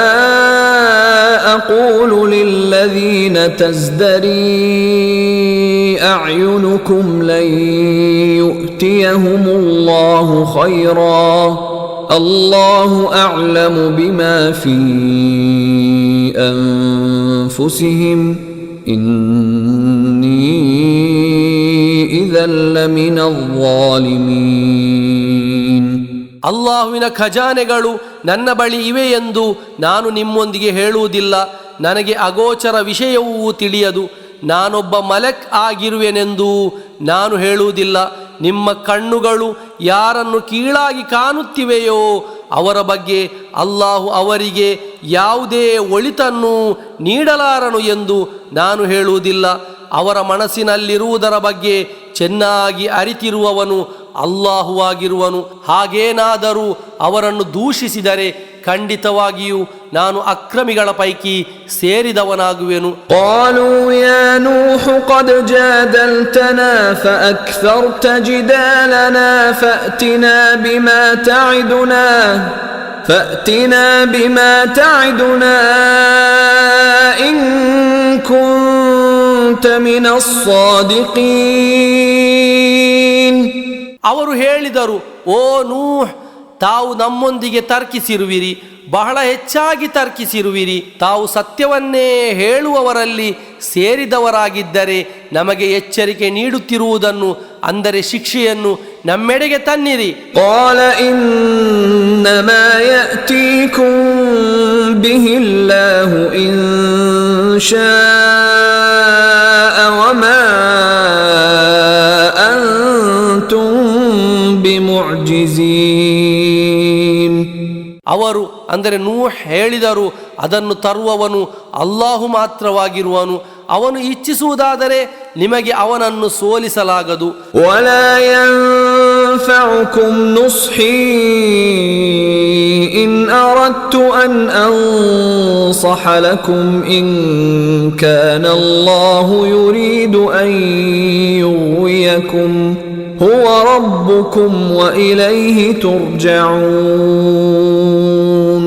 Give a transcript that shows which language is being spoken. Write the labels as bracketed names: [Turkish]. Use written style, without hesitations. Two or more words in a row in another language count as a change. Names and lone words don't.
[Arabic] أقول للذين تزدري أعينكم لن يؤتيهم الله خيرا الله أعلم بما في أنفسهم إني إذا لمن الظالمين. [Kannada] ಅಲ್ಲಾಹುವಿನ ಖಜಾನೆಗಳು ನನ್ನ ಬಳಿ ಇವೆ ಎಂದು ನಾನು ನಿಮ್ಮೊಂದಿಗೆ ಹೇಳುವುದಿಲ್ಲ. ನನಗೆ ಅಗೋಚರ ವಿಷಯವೂ ತಿಳಿಯದು. ನಾನೊಬ್ಬ ಮಲಕ್ ಆಗಿರುವೆನೆಂದು ನಾನು ಹೇಳುವುದಿಲ್ಲ. ನಿಮ್ಮ ಕಣ್ಣುಗಳು ಯಾರನ್ನು ಕೀಳಾಗಿ ಕಾಣುತ್ತಿವೆಯೋ ಅವರ ಬಗ್ಗೆ ಅಲ್ಲಾಹು ಅವರಿಗೆ ಯಾವುದೇ ಒಳಿತನ್ನು ನೀಡಲಾರನು ಎಂದು ನಾನು ಹೇಳುವುದಿಲ್ಲ. ಅವರ ಮನಸ್ಸಿನಲ್ಲಿರುವುದರ ಬಗ್ಗೆ ಚೆನ್ನಾಗಿ ಅರಿತಿರುವವನು ಅಲ್ಲಾಹುವಾಗಿರುವನು. ಹಾಗೇನಾದರೂ ಅವರನ್ನು ದೂಷಿಸಿದರೆ ಖಂಡಿತವಾಗಿಯೂ ನಾನು ಅಕ್ರಮಿಗಳ ಪೈಕಿ ಸೇರಿದವನಾಗುವೆನು. [Arabic] قالوا يا نوح قد جادلتنا فأكثرت جدالنا فأتنا بما تعدنا إن كنت من الصادقين. [Kannada] ಅವರು ಹೇಳಿದರು, ಓ ನೂಹ್, ತಾವು ನಮ್ಮೊಂದಿಗೆ ತರ್ಕಿಸಿರುವಿರಿ, ಬಹಳ ಹೆಚ್ಚಾಗಿ ತರ್ಕಿಸಿರುವಿರಿ. ತಾವು ಸತ್ಯವನ್ನೇ ಹೇಳುವವರಲ್ಲಿ ಸೇರಿದವರಾಗಿದ್ದರೆ ನಮಗೆ ಎಚ್ಚರಿಕೆ ನೀಡುತ್ತಿರುವುದನ್ನು ಅಂದರೆ ಶಿಕ್ಷೆಯನ್ನು ನಮ್ಮೆಡೆಗೆ ತನ್ನಿರಿ. [Arabic] قال إنما يأتيكم به الله إن شاء وما أنتم بمعجزين. [Kannada] ಅವರು ಅಂದರೆ ನೂಹ್ ಹೇಳಿದರು, ಅದನ್ನು ತರುವವನು ಅಲ್ಲಾಹು ಮಾತ್ರವಾಗಿರುವನು. ಅವನು ಇಚ್ಛಿಸುವುದಾದರೆ ನಿಮಗೆ ಅವನನ್ನು ಸೋಲಿಸಲಾಗದು. [Arabic] ولا ينفعكم نصحي إن أردت أن أنصح لكم إن كان الله يريد أن يغويكم هو ربكم وإليه ترجعون.